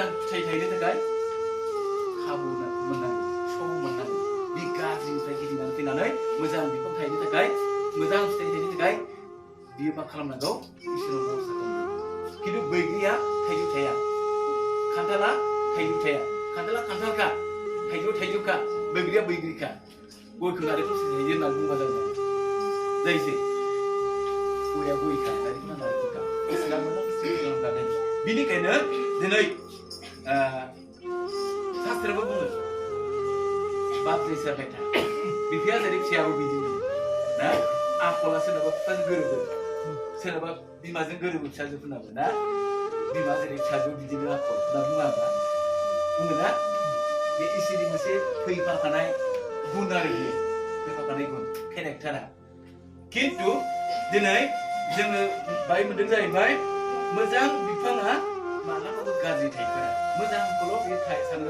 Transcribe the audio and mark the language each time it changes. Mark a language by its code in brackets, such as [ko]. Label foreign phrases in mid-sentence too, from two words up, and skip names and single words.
[brx] फिथाइ थायनो थाखाय खाबु मोननांगौ सम मोननांगौ बे गाज्रिनिफ्राय गिदिंनानै फैनानै मोजां बिफां थायनो थाखाय मोजां फिथाइ थायनो थाखाय बियो मा खालामनांगौ इसोराव भरसा खालामनांगौ खिन्थु बैग्रिया थाइजौ थाया खान्थाला थाइजौ थाया खान्थाला खान्थालखा थाइजौखा बैग्रिया बैग्रिखा गयखौ नारेंखल थाइजौ होनना बुंबा जागोन जायसै गया गयखा नारेंखला नारेंखलखा इसोरा मोजां फिथाइ खालामखादों बिनिखायनो दिनै शास्त्रबो बुङो [hi] बाप जैसा बेटा [brx] बिफाया जेरै फिसायाबो बिदिनो ना आखला सोरनाबा फिफाजों गोरोबो सोरनाबा बिमाजों गोरोबो फिसाजोफोरनाबो ना बिमा जेरै फिसाजो बिदिनो आखल होनना बुङो ना बे इसोरनि मोनसे फैफाखानाय गुन आरो बियो फैफाखानाय गुन केरेक्टारा खिन्थु दिनै जोङो बाय मोनदों जाहैबाय मोजां बिफाङा मालाबाबो गाज्रि थाइफेरा मोजांखौल' बे सानग्रा